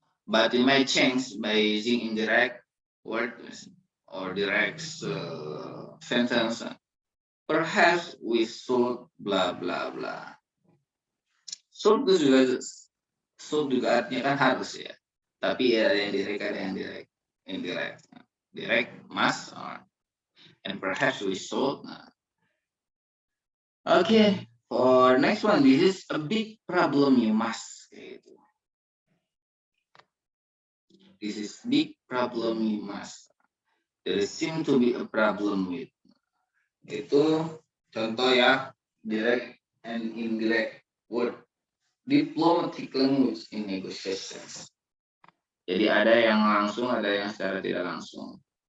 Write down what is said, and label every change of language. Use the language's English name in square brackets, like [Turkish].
[English] But it might change by using indirect words or direct sentence. Perhaps we should bla bla bla. [Indonesian] Should juga artinya kan harus ya. Tapi ada yang direct, ada yang indirect. [English] Direct must and perhaps we should. Okay, for next one, this is a big problem you must. this is big problem we must. There seem to be a problem with. [Indonesian] Itu contoh ya, [English] direct and indirect word. Diplomatic language in negotiations. [Indonesian] Jadi ada yang langsung, ada yang secara tidak langsung.